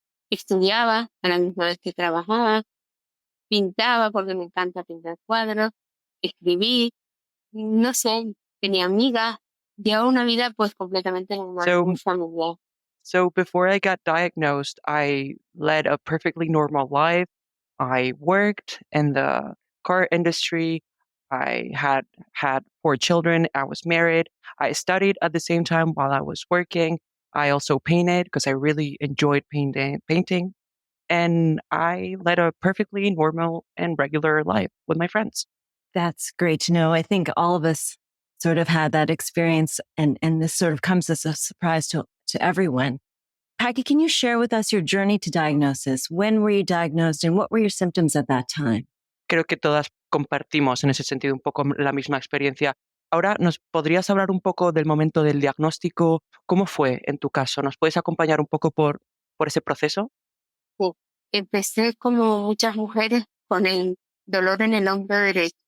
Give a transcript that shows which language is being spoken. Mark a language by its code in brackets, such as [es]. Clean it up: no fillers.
[es] Estudiaba a la misma vez que trabajaba. Pintaba porque me encanta pintar cuadros. Escribí. No sé, tenía amigas. Llevaba una vida pues completamente normal, muy familiar. [en] So before I got diagnosed, I led a perfectly normal life. I worked in the car industry. I had 4 children. I was married. I studied at the same time while I was working. I also painted because I really enjoyed painting. And I led a perfectly normal and regular life with my friends. That's great to know. I think all of us sort of had that experience, and this sort of comes as a surprise to everyone. Paqui, can you share with us your journey to diagnosis? When were you diagnosed and what were your symptoms at that time? [es] Creo que todas compartimos en ese sentido un poco la misma experiencia. Ahora, ¿nos podrías hablar un poco del momento del diagnóstico? ¿Cómo fue en tu caso? ¿Nos puedes acompañar un poco por ese proceso? Sí. Empecé como muchas mujeres con el dolor en el hombro derecho.